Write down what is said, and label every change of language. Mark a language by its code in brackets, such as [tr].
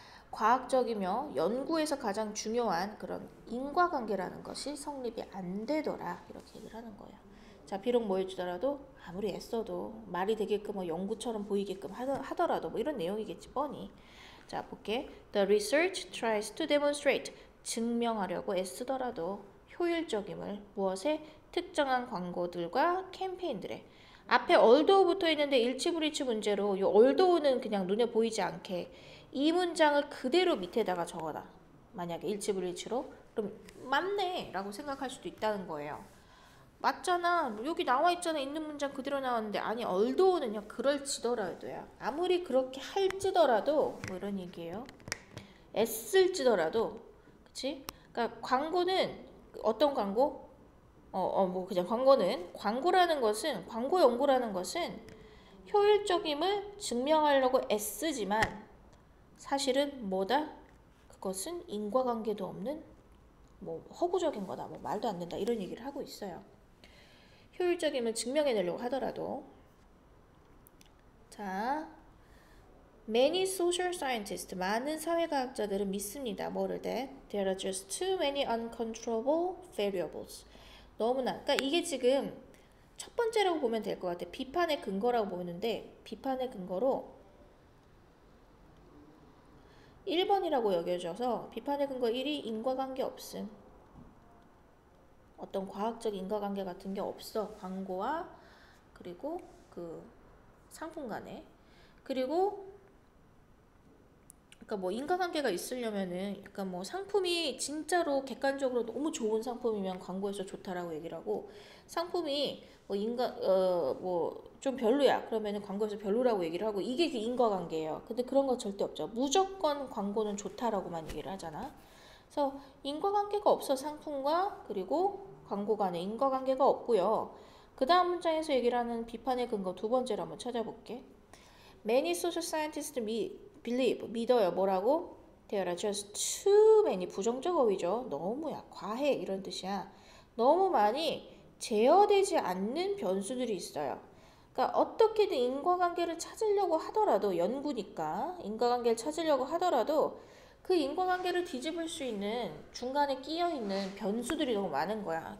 [ko] 과학적이며 연구에서 가장 중요한 그런 인과관계라는 것이 성립이 안 되더라. 이렇게 얘기를 하는 거예요. 자, 비록 뭐 해주더라도 아무리 애써도 말이 되게끔 뭐 연구처럼 보이게끔 하더라도 뭐 이런 내용이겠지 뻔히. 자, 볼게. [en] The research tries to demonstrate. [ko] 증명하려고 애쓰더라도 효율적임을 무엇에? 특정한 광고들과 캠페인들에. 앞에 although 붙어 있는데 일치불일치 문제로 이 although는 그냥 눈에 보이지 않게 이 문장을 그대로 밑에다가 적어라. 만약에 일치불일치로 그럼 맞네 라고 생각할 수도 있다는 거예요. 맞잖아. 여기 나와 있잖아. 있는 문장 그대로 나왔는데 아니 although는요. 그럴지더라도요. 아무리 그렇게 할지더라도 뭐 이런 얘기예요. 애쓸지더라도 그치? 그러니까 광고는 어떤 광고? 뭐 그냥 광고라는 것은 광고 연구라는 것은 효율적임을 증명하려고 애쓰지만 사실은 뭐다? 그것은 인과관계도 없는 뭐 허구적인 거다. 뭐 말도 안 된다. 이런 얘기를 하고 있어요. 효율적임을 증명해내려고 하더라도. 자, [en] many social scientists, [ko] 많은 사회과학자들은 믿습니다. 뭐를 돼? [en] There are just too many uncontrollable variables. [ko] 너무나, 그러니까 이게 지금 첫 번째라고 보면 될 것 같아. 비판의 근거라고 보는데 비판의 근거로 1번이라고 여겨져서 비판의 근거 1이 인과관계 없음. 어떤 과학적 인과관계 같은 게 없어. 광고와 그리고 그 상품 간에. 그리고 그러니까 뭐 인과관계가 있으려면은 그러니까 뭐 상품이 진짜로 객관적으로 너무 좋은 상품이면 광고에서 좋다라고 얘기를 하고 상품이 뭐 뭐 좀 별로야 그러면은 광고에서 별로라고 얘기를 하고 이게 그 인과관계예요. 근데 그런 거 절대 없죠. 무조건 광고는 좋다라고만 얘기를 하잖아. 그래서 인과관계가 없어. 상품과 그리고 광고 간에 인과관계가 없고요. 그 다음 문장에서 얘기를 하는 비판의 근거 두 번째로 한번 찾아볼게. [en] Many social scientists believe, [ko] 믿어요. 뭐라고? [en] There are just too many, [ko] 부정적 어휘죠. 너무야, 과해 이런 뜻이야. 너무 많이 제어되지 않는 변수들이 있어요. 그러니까 어떻게든 인과관계를 찾으려고 하더라도 연구니까 인과관계를 찾으려고 하더라도 그 인과관계를 뒤집을 수 있는 중간에 끼어있는 변수들이 너무 많은 거야.